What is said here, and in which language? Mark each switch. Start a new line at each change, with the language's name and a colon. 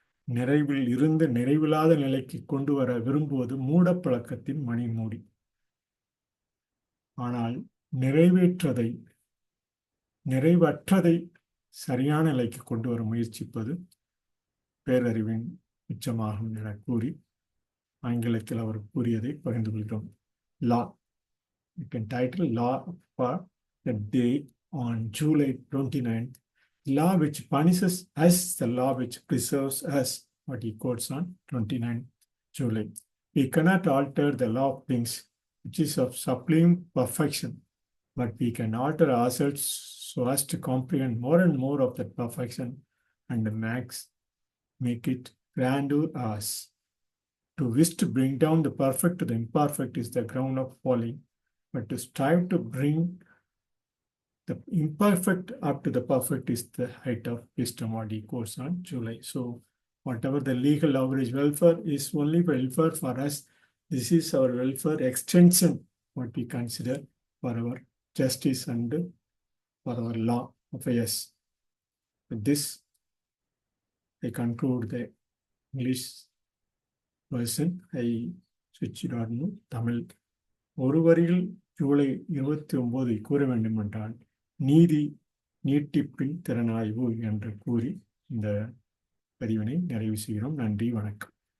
Tamil: நிறைவில் இருந்து நிறைவில்லாத நிலைக்கு கொண்டு வர விரும்புவது மூடப்பழக்கத்தின் மணிமூடி. ஆனால் நிறைவற்றதை சரியான நிலைக்கு கொண்டு வர முயற்சிப்பது பேரறிவின் உச்சமாகும் என கூறி ஆங்கிலத்தில் அவர் கூறியதை பகிர்ந்து கொள்கிறோம்.
English: Law, you can title Law for the day on July 29th. Law which punishes us, the law which preserves us, what he quotes on 29 July. We cannot alter the law of things, which is of supreme perfection, but we can alter ourselves so as to comprehend more and more of that perfection and make it grandeur ours. To wish to bring down the perfect to the imperfect is the ground of folly, but to strive to bring the imperfect up to the perfect is the height of wisdom, what he quotes on July. So whatever the legal average welfare is only welfare for us. This is our welfare extension, what we consider for our justice and for our law affairs. With this, I conclude the English version. I switch it on to Tamil.
Tamil: ஒரு வரியில் ஜூலை 29 கூற வேண்டும் என்றால் நீதி நீட்டிப்பின் திறனாய்வு என்று கூறி இந்த பதிவினை நிறைவு செய்கிறோம். நன்றி, வணக்கம்.